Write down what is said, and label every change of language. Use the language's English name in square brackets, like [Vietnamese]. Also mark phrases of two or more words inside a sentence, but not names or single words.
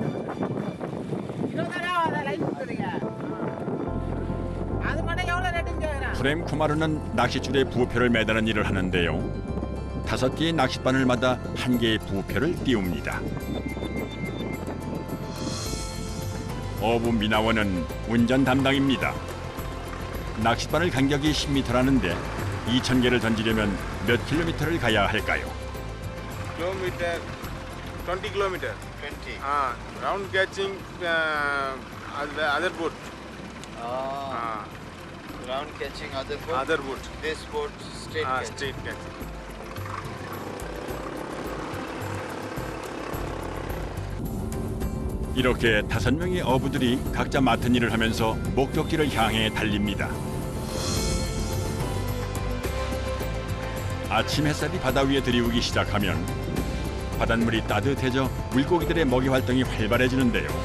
[Tamil] அது மட்டும் எவ்வளோ ரேட்டுங்க [Korean] 프렘 쿠마르는 낚싯줄에 부표를 매다는 일을 하는데요. 5개의 낚싯바늘마다 1개의 부표를 띄웁니다. 어부 미나원은 운전 담당입니다. 낚싯바늘 간격이 10m라는데 2,000개를 던지려면 몇 킬로미터를 가야 할까요? [English] Kilometer, 20 kilometer. 20. Round catching other boat. Round catching other boat. Other boat. This boat straight catch. Straight catch. [Korean] 이렇게 5명의 어부들이 각자 맡은 일을 하면서 목적지를 향해 달립니다. 아침 햇살이 바다 위에 들이우기 시작하면 바닷물이 따뜻해져 물고기들의 먹이 활동이 활발해지는데요.